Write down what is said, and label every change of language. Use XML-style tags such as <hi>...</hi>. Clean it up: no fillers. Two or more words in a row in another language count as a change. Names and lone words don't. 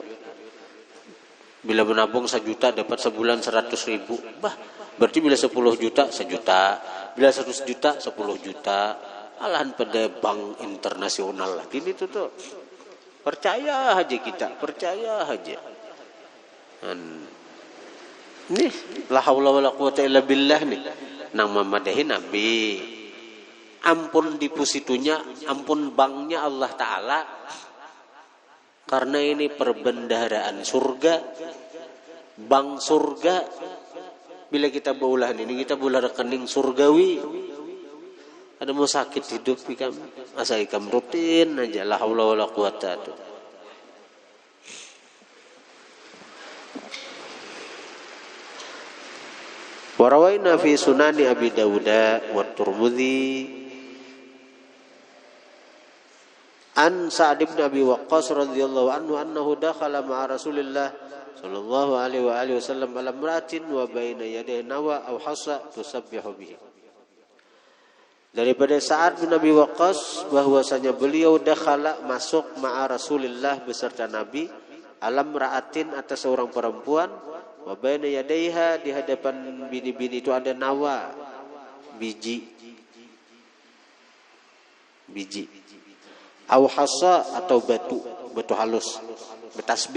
<bjn>Bila menabung 1 juta dapat sebulan 100.000. Bah, berarti bila 10 juta 1 juta, bila 100 juta 10 juta. Alahan pada bank internasional lagi ini tuh. Percaya aja kita, percaya aja. Nih,</bjn> <ar>لا حول ولا قوة إلا بالله nih.</ar> <bjn>Nang memadahi Nabi. Ampun dipusitunya, ampun banknya Allah Ta'ala. Karena ini perbendaharaan surga. Bank surga. Bila kita baulah ini, kita baulah rekening surgawi. Ada mau sakit hidup ikam, asa ikam rutin aja.</bjn> <ar>لا حول ولا قوة tuh. وروينا في سنن أبي داود و ترمذي عن سعد بن أبي وقاص رضي الله عنه أنه دخل مع رسول الله صلى الله عليه و آله وسلم على امرأة وبين يدي نوى أو حصى تسبح به.</ar> <bjn>Daripada Sa'ad bin Abi Waqqas bahwasanya beliau dakhala masuk</bjn> <ar>مع رسول الله</ar> <bjn>beserta Nabi</bjn> <ar>على امرأة</ar> <bjn>atas seorang perempuan</bjn> <ar>وبين يديها</ar> <bjn>di hadapan bini-bini itu ada nawa biji</bjn> <ar>أو حصى</ar> <bjn>atau batu halus betasbih.</bjn>